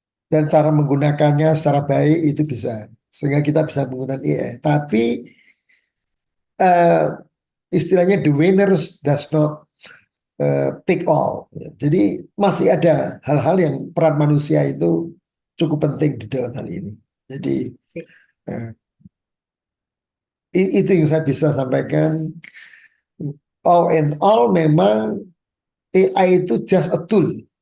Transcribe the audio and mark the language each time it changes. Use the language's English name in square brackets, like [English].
[Indonesian] Dan cara menggunakannya secara baik itu bisa, sehingga kita bisa menggunakan AI. Tapi istilahnya [English] the winners does not take all. [Indonesian] Jadi masih ada hal-hal yang peran manusia itu cukup penting di dalam hal ini. Jadi itu yang saya bisa sampaikan. [English] All in all, [Indonesian] memang AI itu [English] just a tool.